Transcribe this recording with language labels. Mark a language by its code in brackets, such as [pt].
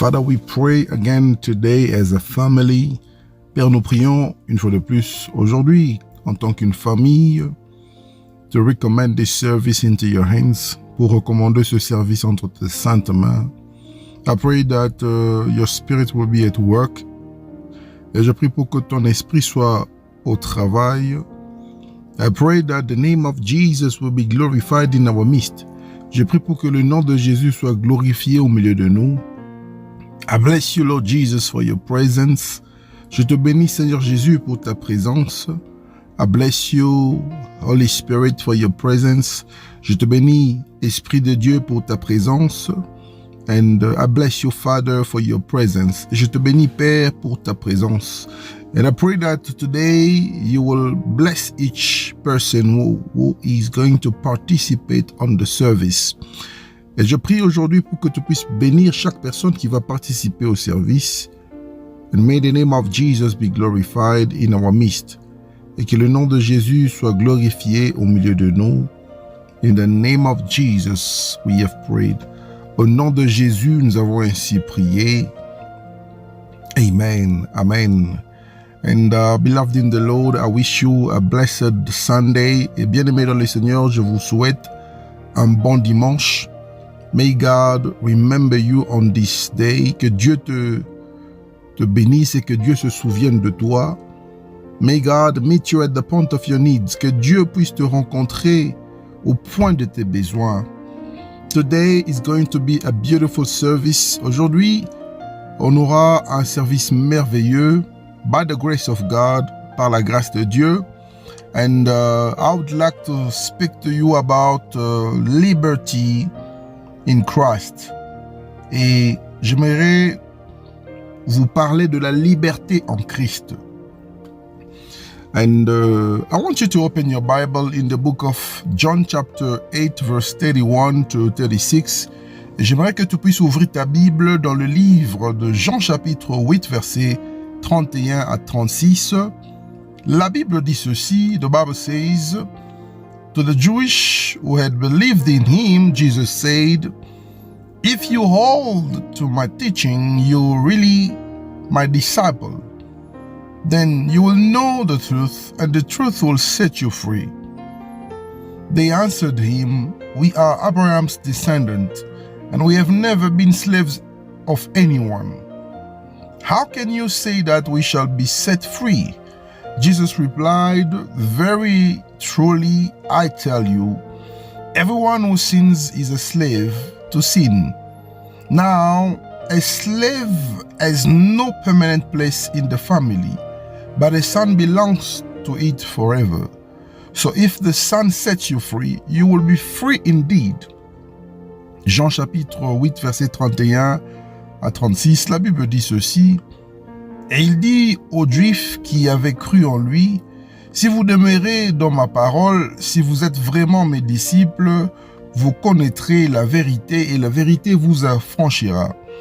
[en] Father, we pray again today as a family. [fr] Père, nous prions une fois de plus aujourd'hui en tant qu'une famille [en] to recommend this service into your hands, [fr] pour recommander ce service entre tes saintes mains. [en] I pray that your spirit will be at work. [fr] Et je prie pour que ton esprit soit au travail. [en] I pray that the name of Jesus will be glorified in our midst. [fr] Je prie pour que le nom de Jésus soit glorifié au milieu de nous. [en] I bless you, Lord Jesus, for your presence. [fr] Je te bénis, Seigneur Jésus, pour ta présence. [en] I bless you, Holy Spirit, for your presence. [fr] Je te bénis, Esprit de Dieu, pour ta présence. [en] And I bless you, Father, for your presence. [fr] Je te bénis, Père, pour ta présence. [en] And I pray that today you will bless each person who is going to participate on the service. [fr] Et je prie aujourd'hui pour que tu puisses bénir chaque personne qui va participer au service. [en] And may the name of Jesus be glorified in our midst. [fr] Et que le nom de Jésus soit glorifié au milieu de nous. [en] In the name of Jesus, we have prayed. [fr] Au nom de Jésus, nous avons ainsi prié. [en] Amen. Amen. And beloved in the Lord, I wish you a blessed Sunday. [fr] Et bien-aimés dans le Seigneur, je vous souhaite un bon dimanche. [en] May God remember you on this day. [fr] Que Dieu te bénisse et que Dieu se souvienne de toi. [en] May God meet you at the point of your needs. [fr] Que Dieu puisse te rencontrer au point de tes besoins. [en] Today is going to be a beautiful service. [fr] Aujourd'hui, on aura un service merveilleux [en] by the grace of God, [fr] par la grâce de Dieu. [en] And I would like to speak to you about liberty in Christ. [fr] Et j'aimerais vous parler de la liberté en Christ. [en] And I want you to open your Bible in the book of John chapter 8 verse 31 to 36. [fr] Et j'aimerais que tu puisses ouvrir ta Bible dans le livre de Jean chapitre 8 versets 31 à 36. La Bible dit ceci, [en] the Bible says, to the Jewish who had believed in him, Jesus said, if you hold to my teaching, you're really my disciple. Then you will know the truth, and the truth will set you free. They answered him, we are Abraham's descendants, and we have never been slaves of anyone. How can you say that we shall be set free? Jesus replied, very truly I tell you, everyone who sins is a slave to sin. Now, a slave has no permanent place in the family, but a son belongs to it forever. So if the Son sets you free, you will be free indeed. [fr] Jean chapitre 8, verset 31 à 36, la Bible dit ceci. Et il dit aux Juifs qui avaient cru en lui, si vous demeurez dans ma parole, si vous êtes vraiment mes disciples, vous connaîtrez la vérité et la vérité vous affranchira.